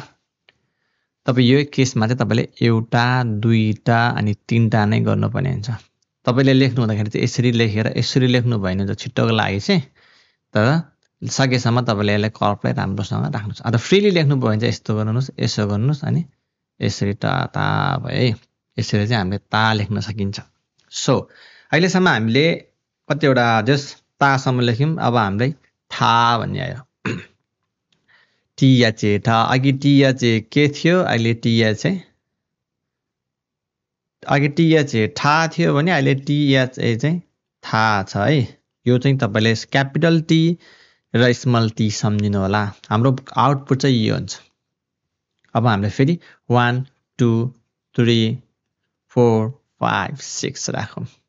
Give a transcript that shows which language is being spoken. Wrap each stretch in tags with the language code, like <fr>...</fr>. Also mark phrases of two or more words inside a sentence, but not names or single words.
<ne>तपाई यो केसमा चाहिँ तपाईले एउटा दुईटा अनि तीनटा नै गर्नुपर्ने हुन्छ तपाईले लेख्नु हुँदाखेरि चाहिँ यसरी लेखेर यसरी लेख्नु भएन त छिट्टोको लागि चाहिँ तर सकेसम्म तपाईले यसलाई कर्भलाई राम्रोसँग राख्नुस् अथवा फ्रीली लेख्नु भयो भने चाहिँ यस्तो गर्नुस् यसो गर्नुस् अनि यसरी ता ता भए यसरी चाहिँ हामीले ता लेख्न सकिन्छ सो अहिलेसम्म हामीले कतिवटा जस्ट तासम्म लेख्यौं अब हामीलाई था भन्ने आयो टिया चे था अघि टिया चे के थियो अहिले टिया चाहिँ अघि टिया चे ठा थियो भने अहिले टिया चाहिँ था छ है यो चाहिँ तपाईले</ne> <en>capital T</en> <ne>र</ne> <en>small T</en> <ne>सम्झिनु होला हाम्रो आउटपुट चाहिँ यो हुन्छ अब हामीले फेरि 1 2 3 4 5 6 राखौं</ne>